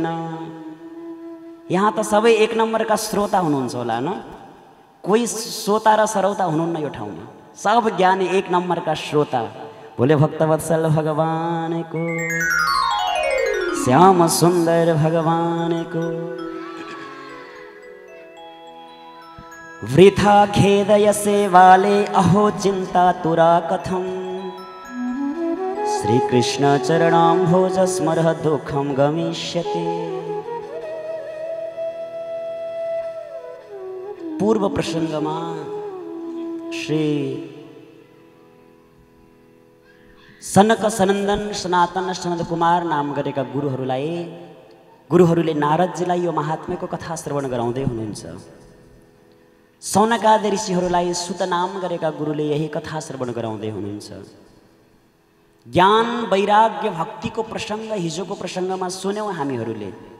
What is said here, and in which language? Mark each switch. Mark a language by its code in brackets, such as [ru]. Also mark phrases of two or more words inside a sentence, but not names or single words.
[ne] यहाँ त सबै एक नम्बरका श्रोता हुनुहुन्छ होला न, कोही श्रोता र सरौता हुनुहुन्न यो ठाउँमा। सब ज्ञानी एक नम्बरका श्रोता। बोले भक्तवत्सल भगवानको, श्याम सुन्दर भगवानको। [sa] वृथा खेदय सेवाले अहो चिंता तुरा कथम, श्री कृष्ण चरणाम्भोज स्मरः दुःखम गमिष्यति। [ne] पूर्व प्रसंगमा श्री सनक सनन्दन सनातन सनद कुमार नाम गरेका गुरुहरूले नारदजीलाई यो महात्म्यको कथा श्रवण गराउँदै हुनुहुन्छ। सौनकादि ऋषिहरूलाई सुत नाम गरेका गुरुले यही कथा श्रवण गराउँदै हुनुहुन्छ। ज्ञान वैराग्य भक्तिको प्रसंग हिजोको प्रसंगमा सुन्यौं हामीहरूले।